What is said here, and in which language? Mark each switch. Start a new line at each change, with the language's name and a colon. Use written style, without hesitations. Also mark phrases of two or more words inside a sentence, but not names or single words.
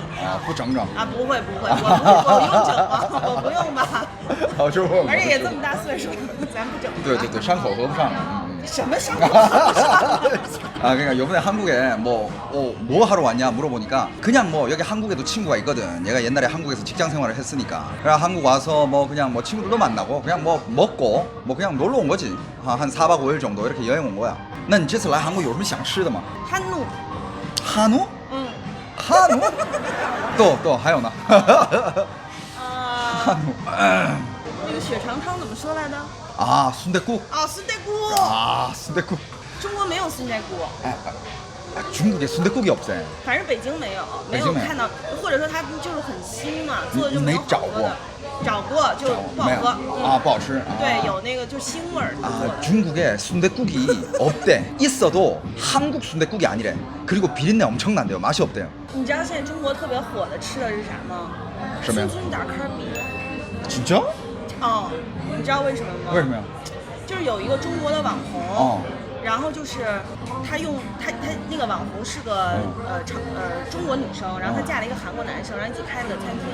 Chinese: 不整整。啊，不会，我用整吗？我不用吧。好，就我。而且也这么大岁数，咱不整。对，伤口合不上。什么伤口合不上？
Korean: 아 그러니까 요번에 한국에 뭐 하러 왔냐 물어보니까 그냥 뭐 여기 한국에도 친구가 있거든. 얘가 옛날에 한국에서 직장 생활을 했으니까. 그래 한국 와서 뭐 그냥 뭐 친구들도 만나고 그냥 뭐 먹고 뭐 그냥 놀러 온 거지. 한 4박 5일 정도 이렇게 여행 온 거야.
Chinese: 那你这次来韩国有什么想吃的吗？
Korean: 한우. 한우? 응. 한우? 또
Chinese: 还有呢?
Korean: 한우.
Chinese: 那个血肠汤怎么说来的？
Korean: 아 순댓국. 아, 순댓국. 아 순댓국.
Chinese: 中国没有 순댓국。
Korean: 중국에 순댓국이 없어.
Chinese: 反正北京没有，没有看到，或者说它就是很新嘛，做的就没有好喝的。找过就不好喝。啊，不好吃。对，有那个就腥味儿。
Korean: 중국에 순댓국이 없대. 있어도 한국 순댓국이 아니래. 그리고 비린내 엄청난대요. 맛이 없대요.
Chinese: 你知道现在中国特别火的吃的是啥吗？什么呀？孙打卡比。
Korean: 진짜?
Chinese: 哦，你知道为什么吗？为什么呀？就是有一个中国的网红。哦。然后就是他那个网红是个中国女生，然后她嫁了一个韩国男生，然后一起开了个餐厅。